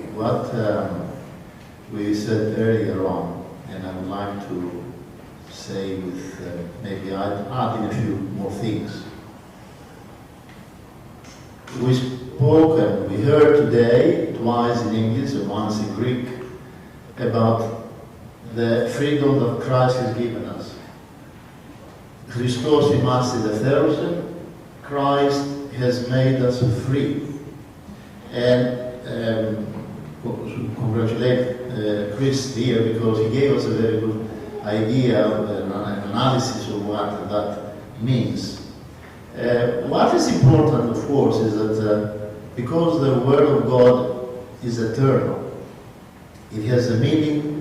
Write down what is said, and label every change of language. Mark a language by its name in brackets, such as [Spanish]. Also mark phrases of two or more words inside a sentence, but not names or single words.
[English] What we said earlier on, and I would like to say with maybe adding a few more things. We spoke and we heard today, twice in English and once in Greek, about the freedom that Christ has given us. [Greek] Χριστός ήμας ήλευθέρωσεν, [English] Christ has made us free. And we should congratulate Chris here, because he gave us a very good idea, an analysis of what that means. What is important, of course, is that because the Word of God is eternal, it has a meaning.